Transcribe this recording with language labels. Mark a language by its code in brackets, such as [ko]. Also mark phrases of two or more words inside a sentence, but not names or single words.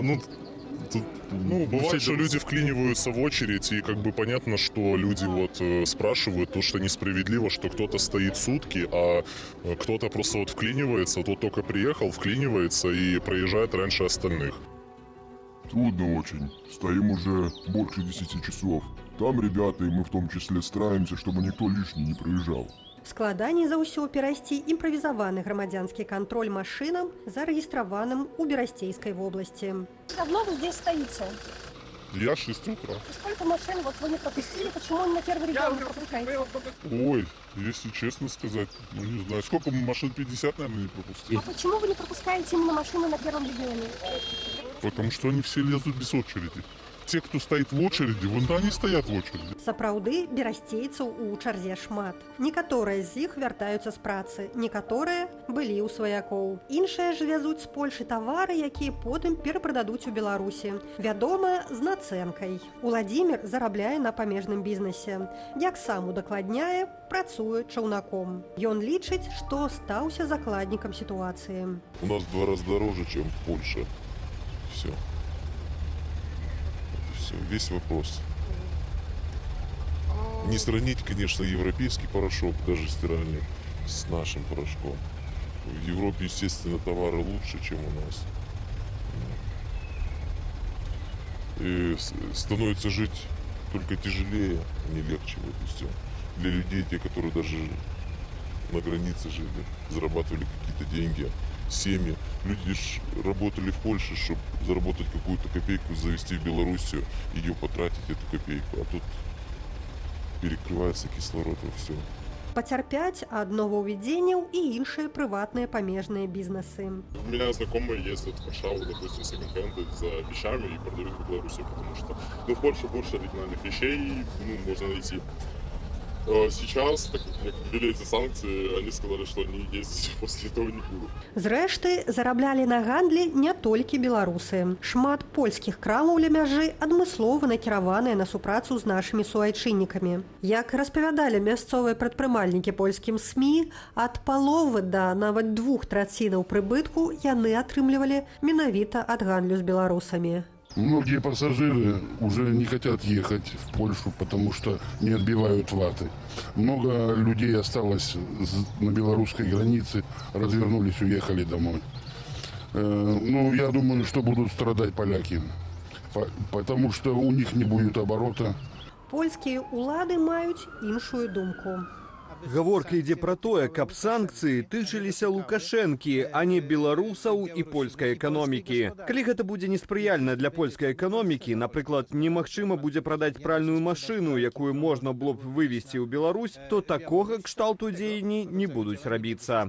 [ru] Ну, бывает, что люди вклиниваются в очередь, и как бы понятно, что люди вот спрашивают то, что несправедливо, что кто-то стоит сутки, а кто-то просто вот вклинивается, тот только приехал, вклинивается и проезжает раньше остальных. Трудно очень. Стоим уже больше 10 часов. Там ребята, и мы в том числе стараемся, чтобы никто лишний не проезжал. [be] Складаней за ўсё перайсці імправізаваны грамадзянскі кантроль машинам, зарэгістраваным у Берасцейскай вобласці. [ru] Давно вы здесь стоите? Я 6 утра. Сколько машин вот вы не пропустили? Почему на первый регион не пропускаете? Ой, если честно сказать, ну не знаю, сколько машин, 50, наверное, не пропустили. А почему вы не пропускаете именно машины на первом регионе? Потому что они все лезут без очереди. Те, кто стоит в очереди, вон они стоят в очереди. [be] Сапраўды, берасцейцаў у чарзе шмат. Некаторыя з іх вяртаюцца з працы, некаторыя былі ў сваякоў. Іншыя ж вязуць з Польшы тавары, якія потым перапрададуць у Беларусі. Вядома, з нацэнкай. Уладзімір зарабляе на памежным бізнесе. Як сам удакладняе, працуе чаўнаком. Ён лічыць, што стаўся закладнікам сітуацыі. [ru] У нас в 2 раза дороже, чем в Польше. Все. Весь вопрос. Не сравнить, конечно, европейский порошок, даже стиральный, с нашим порошком. В Европе, естественно, товары лучше, чем у нас. И становится жить только тяжелее, а не легче, вот и все. Для людей, те, которые даже на границе жили, зарабатывали какие-то деньги, семьи. Люди ж работали в Польше, чтобы заработать какую-то копейку, завести в Белоруссию, ее потратить, эту копейку. А тут перекрывается кислород во все. [be] Пацярпяць ад новаўвядзенняў і іншыя прыватныя памежныя бізнесы. [ru] У меня знакомые ездят в Варшаву, допустим, секонд-хенды за вещами и продают в Беларуси, потому что в Польше больше оригинальных вещей можно найти. Сейчас, так как ввели эти санкции, они сказали, что они ездить после этого не будут. [be] Зрэшты, зараблялі на гандлі не толькі беларусы. Шмат польскіх крамаў ля мяжы адмыслова накіраваныя на супрацу з нашымі суайчыннікамі. Як распавядалі мясцовыя прадпрымальнікі польскім СМІ, ад паловы да нават 2/3 прыбытку яны атрымлівалі менавіта ад гандлю з беларусамі. [ru] Многие пассажиры уже не хотят ехать в Польшу, потому что не отбивают ваты. Много людей осталось на белорусской границе, развернулись, уехали домой. Ну, я думаю, что будут страдать поляки, потому что у них не будет оборота. [be] Польскія ўлады маюць іншую думку. Гаворка ідзе пра тое, каб санкцыі тычыліся Лукашэнкі, а не беларусаў і польскай эканомікі. Калі гэта будзе неспрыяльна для польскай эканомікі, напрыклад, немагчыма будзе прадаць пральную машыну, якую можна было б вывезці ў Беларусь, то такога кшталту дзеянні не будуць рабіцца.